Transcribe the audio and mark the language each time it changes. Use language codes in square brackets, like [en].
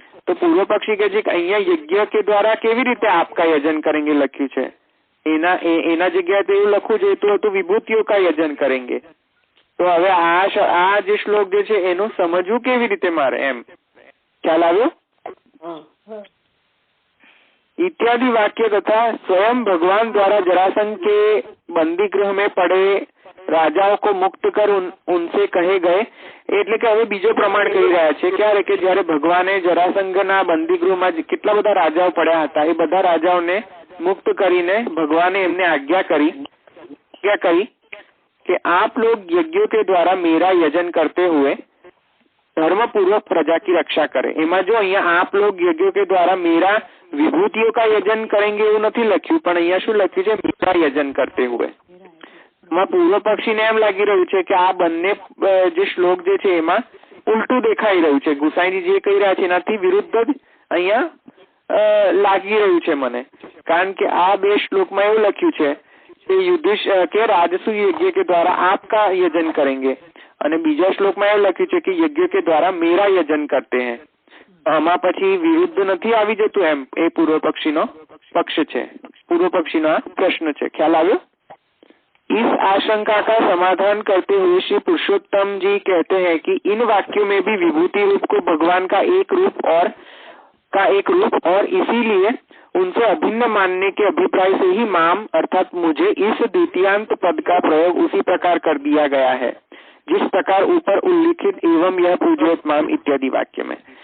[gu] તો પૂર્વ પક્ષી કહે છે કે અહીંયા યજ્ઞ કે દ્વારા કેવી રીતે [hi] આપકા यजन करेंगे [gu] લખ્યું છે, એના જગ્યાએ તો એવું લખવું જોઈતું હતું [hi] વિભૂતિઓ કા यजन करेंगे। [gu] તો હવે આ જે શ્લોક જે છે એનું સમજવું કેવી રીતે મારે, એમ ખ્યાલ આવ્યો? [hi] इत्यादि वाक्य तथा स्वयं भगवान द्वारा जरासंध के बंदी गृह में पड़े राजाओं को मुक्त कर उनसे कहे गए। [gu] એટલે કે હવે બીજો પ્રમાણ કહી રહ્યા છે ક્યારે કે જ્યારે ભગવાને જરાસંઘના બંદી ગૃહમાં કેટલા બધા રાજાઓ પડ્યા હતા એ બધા રાજાઓને મુક્ત કરીને ભગવાને એમને આજ્ઞા કરી [hi] कि आप लोग यज्ञों के द्वारा मेरा यजन करते हुए धर्म पूर्वक प्रजा की रक्षा करें। एमा जो अहिया आप लोग यज्ञों के द्वारा मेरा विभूतियों का यजन करेंगे [gu] એવું નથી લખ્યું, પણ અહીંયા શું લખ્યું છે [hi] मेरा यजन करते हुए। [gu] પૂર્વ પક્ષીને એમ લાગી રહ્યું છે કે આ બંને જે શ્લોક જે છે એમાં ઉલટું દેખાઈ રહ્યું છે, ગુસાઈજી જે કહી રહ્યા છે એનાથી વિરુદ્ધ જ અહીંયા લાગી રહ્યું છે મને, કારણ કે આ બે શ્લોકમાં એવું લખ્યું છે કે યુધિષ્ઠિર કે [hi] राजसूय यज्ञ के द्वारा आपका यजन करेंगे [gu] અને બીજા શ્લોકમાં એવું લખ્યું છે કે [hi] यज्ञ के द्वारा मेरा यजन करते हैं। [gu] આમાં પછી વિરુદ્ધ નથી આવી જતું એમ, એ પૂર્વ પક્ષીનો પક્ષ છે, પૂર્વ પક્ષીનો પ્રશ્ન છે। ખ્યાલ આવ્યો? [hi] इस आशंका का समाधान करते हुए श्री पुरुषोत्तम जी कहते हैं कि इन वाक्यों में भी विभूति रूप को भगवान का एक रूप और इसीलिए उनसे अभिन्न मानने के अभिप्राय से ही माम अर्थात मुझे इस द्वितीयांत पद का प्रयोग उसी प्रकार कर दिया गया है जिस प्रकार ऊपर उल्लिखित एवं यह पूजोत माम इत्यादि वाक्य में।